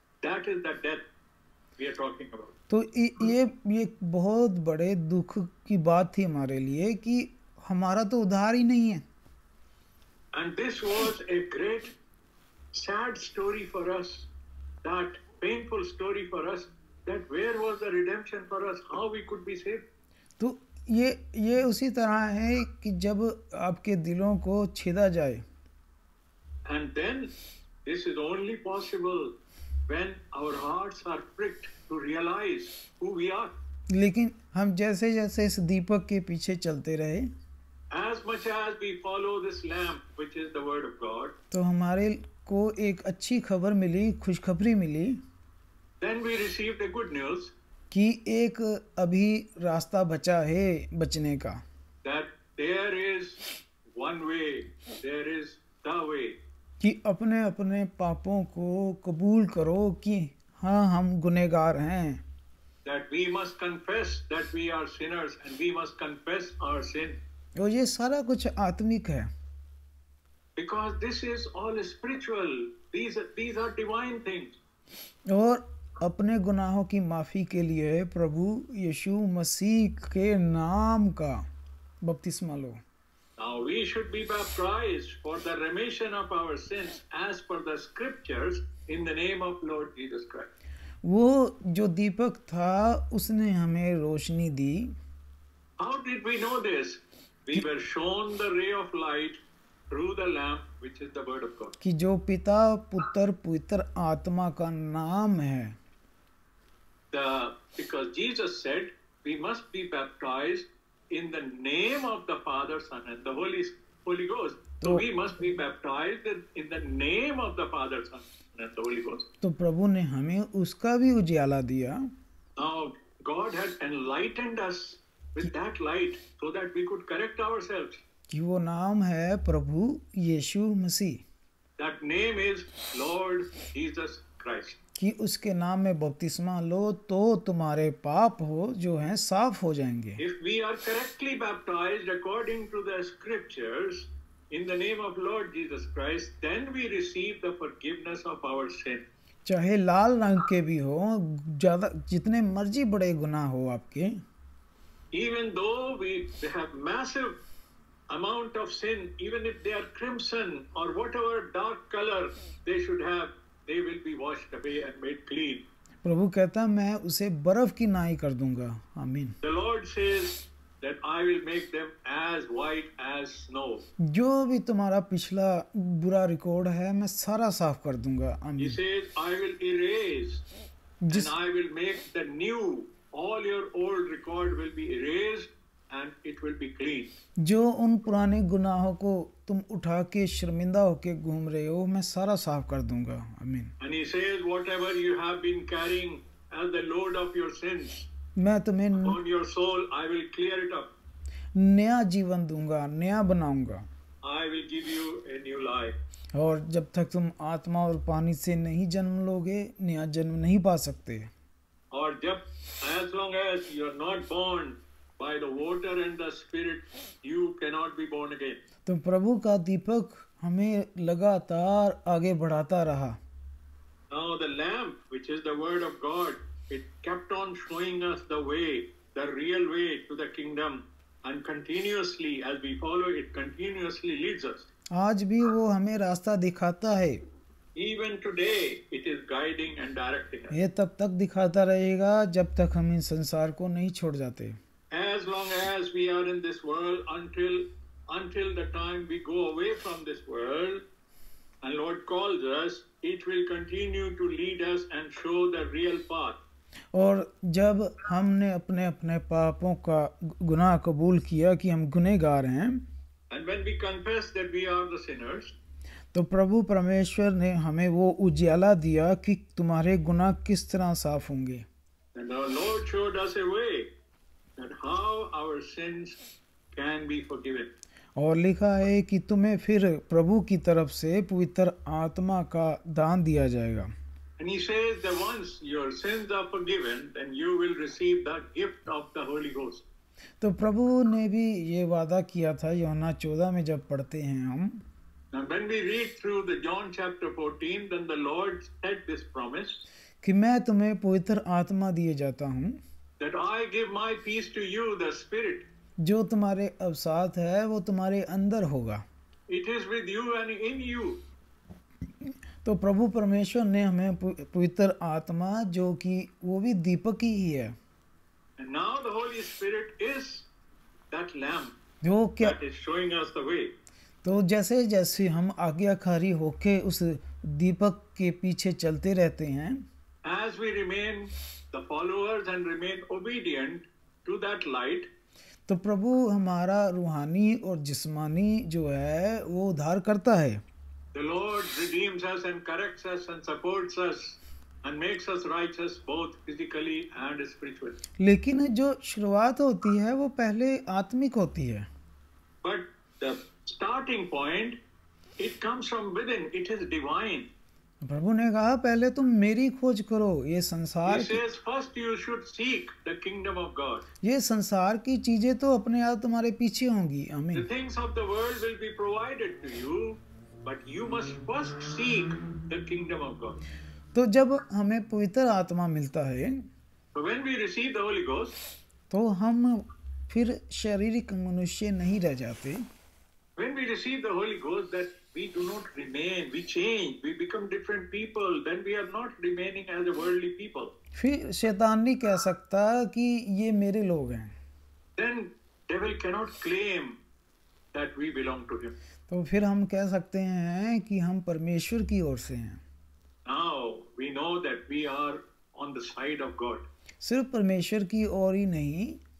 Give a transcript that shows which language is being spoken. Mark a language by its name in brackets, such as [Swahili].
[English] That is the death we are talking about. [Hindi] तो ये बहुत बड़े दुख की बात थी हमारे लिए कि हमारा तो उद्धार ही नहीं है. [English] And this was a great sad story for us, that painful story for us, that where was the redemption for us, how we could be saved. [Hindi] तो ये उसी तरह है कि जब आपके दिलों को छेदा जाए. [English] And then this is only possible when our hearts are pricked to realize who we are. [Hindi] लेकिन हम जैसे जैसे इस दीपक के पीछे चलते रहे, [English] As much as we follow this lamp, which is the word of God, [Hindi] तो हमारे को एक अच्छी खबर मिली, खुशखबरी मिली, [English] then we received the good news [Hindi] कि एक अभी रास्ता बचा है बचने का. [English] that there is one way, there is the way. [Hindi] कि अपने अपने पापों को कबूल करो कि हाँ हम गुनहगार हैं. [English] That we must confess that we are sinners and we must confess our sin. [Hindi] और ये सारा कुछ आत्मिक है. [English] Because this is all spiritual. These are divine things. [Hindi] और अपने गुनाहों की माफ़ी के लिए प्रभु यीशु मसीह के नाम का बपतिस्मा लो. [English] Now we should be baptized for the remission of our sins as per the scriptures in the name of Lord Jesus Christ. [Hindi] वो जो दीपक था उसने हमें रोशनी दी. [English] How did we know this? We were shown the ray of light through the lamp, which is the word of God. [Hindi] कि जो पिता पुत्र पवित्र आत्मा का नाम है. [English] Because Jesus said we must be baptized in the name of the Father, Son, and the Holy Ghost. So we must be baptized in the name of the Father, Son, and the Holy Ghost. [Hindi] तो प्रभु ने हमें उसका भी उजाला दिया. [English] Now God had enlightened us with that light so that we could correct ourselves. [Hindi] कि वो नाम है प्रभु यीशु मसीह. [English] That name is Lord Jesus Christ. [Hindi] कि उसके नाम में बपतिस्मा लो तो तुम्हारे पाप हो जो हैं साफ हो जाएंगे. [English] If we are correctly baptized according to the scriptures in the name of Lord Jesus Christ, then we receive the forgiveness of our sin. [Hindi] चाहे लाल रंग के भी हो, ज़्यादा जितने मर्जी बड़े गुनाह हो आपके, [English] Even though we have massive amount of sin, even if they are crimson or whatever dark color they should have, they will be washed away and made clean. [Hindi] प्रभु कहता है मैं उसे बर्फ की नाई कर दूंगा। आमीन। [English] The Lord says that I will make them as white as snow. [Hindi] जो भी तुम्हारा पिछला बुरा रिकॉर्ड है मैं सारा साफ कर दूंगा। [English] He [Hindi] आमीन। [English] says I will erase and I will make the new. All your old record will be erased and it will be clean. [Hindi] जो उन पुराने गुनाहों को तुम उठा के शर्मिंदा होके घूम रहे हो मैं सारा साफ कर दूंगा। आमीन। [English] And he says whatever you have been carrying as the load of your sins [Hindi] मैं तुम्हें [English] on your soul, I will clear it up. [Hindi] नया जीवन दूंगा, नया बनाऊंगा। [English] I will give you a new life. [Hindi] और जब तक तुम आत्मा और पानी से नहीं जन्म लोगे नया जन्म नहीं पा सकते। और जब [English] as long as you are not born by the water and the spirit, you cannot be born again. [Hindi] तो प्रभु का दीपक हमें लगातार आगे बढ़ाता रहा। [English] Now the lamp, which is the word of God, it kept on showing us the way, the real way to the kingdom, and continuously, as we follow it, continuously leads us. [Hindi] आज भी वो हमें रास्ता दिखाता है। [English] Even today, it is guiding and directing us. [Hindi] ये तब तक दिखाता रहेगा जब तक हम इन संसार को नहीं छोड़ जाते। [English] As long as we are in this world, until the time we go away from this world, and Lord calls us, it will continue to lead us and show the real path. [Hindi] और जब हमने अपने अपने पापों का गुनाह कबूल किया कि हम गुनहगार हैं, [English] And when we confess that we are the sinners, [Hindi] तो प्रभु परमेश्वर ने हमें वो उजाला दिया कि तुम्हारे गुनाह किस तरह साफ होंगे। [English] and our Lord showed us a way that how our sins can be forgiven. [Hindi] और लिखा है कि तुम्हें फिर प्रभु की तरफ से पवित्र आत्मा का दान दिया जाएगा। [English] And he says that once your sins are forgiven, then you will receive the gift of the Holy Ghost. [Hindi] तो प्रभु ने भी ये वादा किया था यूहन्ना 14 में जब पढ़ते हैं हम। [English] Now when we read through the John chapter 14, then the Lord said this promise [Hindi] कि मैं तुम्हें पवित्र आत्मा दिए जाता हूँ [English] that I give my peace to you, the Spirit. [Hindi] जो तुम्हारे अवसाद है वो तुम्हारे अंदर होगा। [English] It is with you and in you. [Hindi] तो प्रभु परमेश्वर ने हमें पवित्र आत्मा जो कि वो भी दीपक ही है। [English] And now the Holy Spirit is that lamp [Hindi] जो क्या [English] that is showing us the way. [Hindi] तो जैसे जैसे हम आज्ञाकारी होके उस दीपक के पीछे चलते रहते हैं, [English] As we remain the followers and remain obedient to that light, [Hindi] तो प्रभु हमारा रूहानी और जिस्मानी जो है वो उद्धार करता है। [English] the Lord redeems us and corrects us and supports us and makes us righteous both physically and spiritually. [Hindi] लेकिन जो शुरुआत होती है वो पहले आत्मिक होती है। [English] But the starting point, it comes from within. It is divine. [Hindi] प्रभु ने कहा पहले तुम मेरी खोज करो। ये संसार [English] He says first you should seek the kingdom of God. [Hindi] ये संसार की चीजें तो अपने आप तुम्हारे पीछे होंगी। [English] The [Hindi] आमीन। [English] things of the world will be provided to you, but you must first seek the kingdom of God. [Hindi] तो जब हमें पवित्र आत्मा मिलता है [English] So when we receive the Holy Ghost, [Hindi] तो हम फिर शारीरिक मनुष्य नहीं रह जाते। [English] when we receive the Holy Ghost, that we do not remain, we change, we become different people, then we are not remaining as a worldly people. [Hindi] फिर शैतान नहीं कह सकता कि ये मेरे लोग हैं। [English] Then devil cannot claim that we belong to him. [Hindi] तो फिर हम कह सकते हैं कि हम परमेश्वर की ओर से हैं। [English] Now we know that we are on the side of God. [Hindi] सिर्फ परमेश्वर की ओर ही नहीं,